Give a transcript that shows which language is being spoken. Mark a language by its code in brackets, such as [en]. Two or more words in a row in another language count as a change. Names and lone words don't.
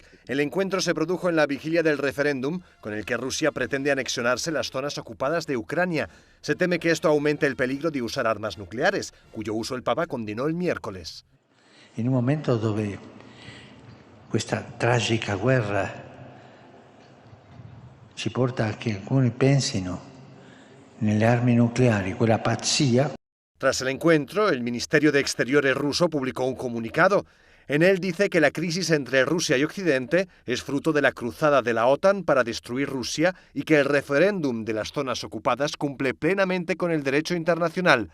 [es] El encuentro se produjo en la vigilia del referéndum con el que Rusia pretende anexionarse las zonas ocupadas de Ucrania. Se teme que esto aumente el peligro de usar armas nucleares, cuyo uso el Papa condenó el miércoles. [it] En un momento dove questa tragica guerra ci porta a che alcuni pensino nelle armi nucleari, quella pazzia. [es] Tras el encuentro, el Ministerio de Exteriores ruso publicó un comunicado. En él dice que la crisis entre Rusia y Occidente es fruto de la cruzada de la OTAN para destruir Rusia y que el referéndum de las zonas ocupadas cumple plenamente con el derecho internacional.